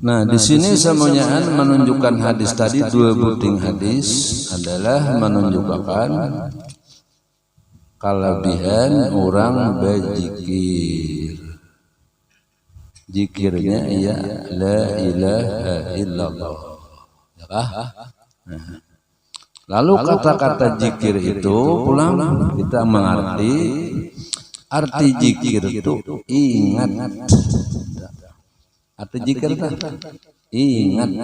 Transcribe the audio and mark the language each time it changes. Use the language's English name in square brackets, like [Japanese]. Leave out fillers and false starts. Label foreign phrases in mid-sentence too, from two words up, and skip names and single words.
[Indonesian] Nah, di sini semuanya menunjukkan hadis tadi, dua buting hadis adalah menunjukkan kelebihan orang berzikir. Zikirnya ya [Arabic] la ilaha illallah. [Indonesian] Ya kah? Lalu kata-kata zikir itu pulang kita mengerti arti zikir itu ingat. Arti zikir ingat.